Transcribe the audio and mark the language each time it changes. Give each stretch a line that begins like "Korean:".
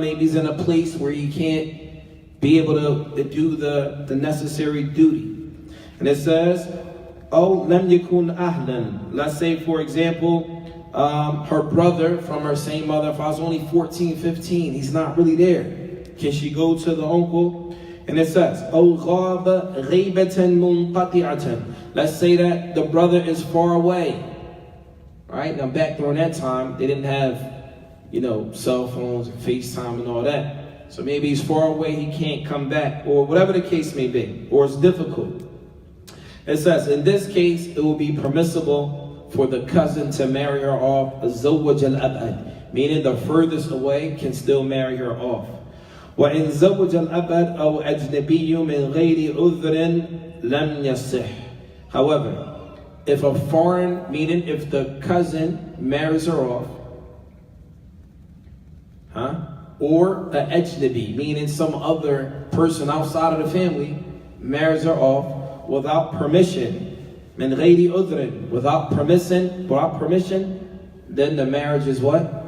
English: Maybe he's in a place where he can't be able to do the necessary duty. And it says, Oh,
Arabic: lam yakun ahlan.
English: Let's say, for example, her brother from her same mother, if I was only 14, 15, he's not really there. Can she go to the uncle? And it says,
Arabic: أو غاب غيبة منقطعة.
English: Let's say that the brother is far away. Right? Now back during that time, they didn't have, cell phones and FaceTime and all that. So maybe he's far away, he can't come back, or whatever the case may be, or it's difficult. It says, in this case, it will be permissible for the cousin to marry her off,
Arabic: زوج الأبعد,
English: meaning the furthest away can still marry her off.
Arabic: وإن زوج الأبعد أو أجنبي من غير عذر لم يصح.
English: However, if a foreign, meaning if the cousin marries her off, or an ajnabi, meaning some other person outside of the family, marries her off without permission,
Arabic: min ghayri udhrin,
English: without permission, then the marriage is what?